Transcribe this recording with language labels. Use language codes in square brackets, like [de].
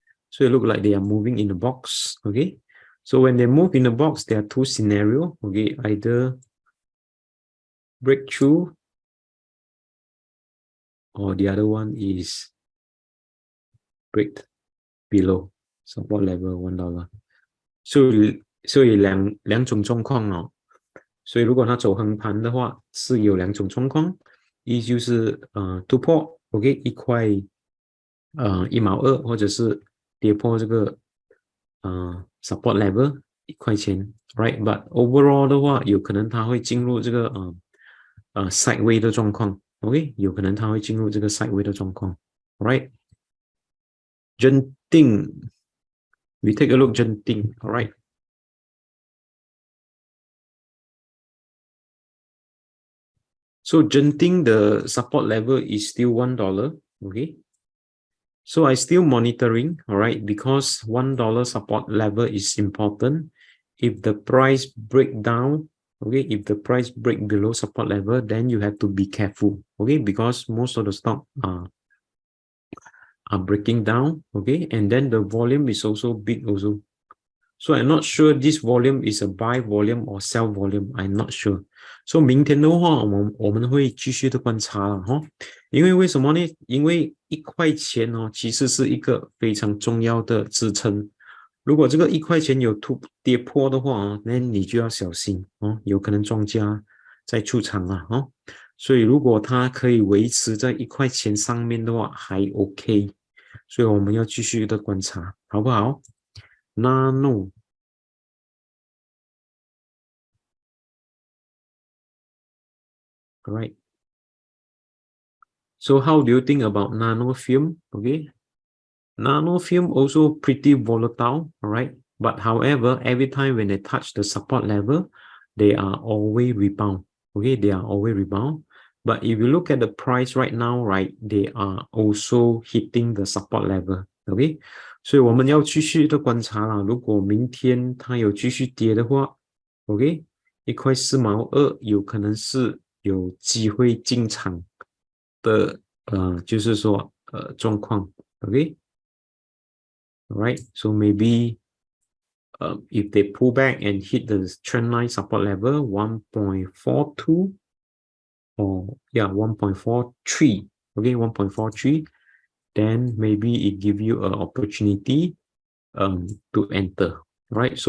[en] So it look like they are moving in a box. Okay, so when they move in a box, there are two scenarios. Okay, either breakthrough, or the other one is break below support level $1. [zh] 所以两种状况哦。所以如果它走横盘的话，是有两种状况，一就是突破 OK 1毛2，或者是跌破这个support level 1块钱 ，right？ [en] But overall [zh] 的话，有可能它会进入这个sideway 的状况 ，OK？有可能它会进入这个 sideway 的状况 ，right？ [en] Genting, we take a look Genting, alright. So Genting, the support level is still $1, okay? So I still monitoring, alright, because $1 support level is important. If the price break down, okay, if the price break below support level, then you have to be careful, okay, because most of the stock are breaking down, okay, and then the volume is also big also. So I'm not sure this volume is a buy volume or sell volume. I'm not sure. [zh] So 明天的话，我们会继续的观察了哈。因为为什么呢？因为1块钱哦，其实是一个非常重要的支撑。如果这个1块钱有跌破的话哦，那你就要小心哦，有可能庄家在出场啊哦。所以如果它可以维持在1块钱上面的话，还 OK。所以我们要继续的观察，好不好？Nano. [en] Right. So how do you think about nanofilm? Okay. Nanofilm also pretty volatile, all right? But however, every time when they touch the support level, they are always rebound. Okay, they are always rebound. But if you look at the price right now, right, they are also hitting the support level. Okay. [zh] 所以我们要继续的观察啦。如果明天它有继续跌的话 ，OK， 1块4毛2有可能是有机会进场的，就是说状况 ，OK， [en] alright， so maybe if they pull back and hit the trend line support level 1.42 or yeah 1.43, okay, 1.43, then maybe it give you an opportunity to enter, right?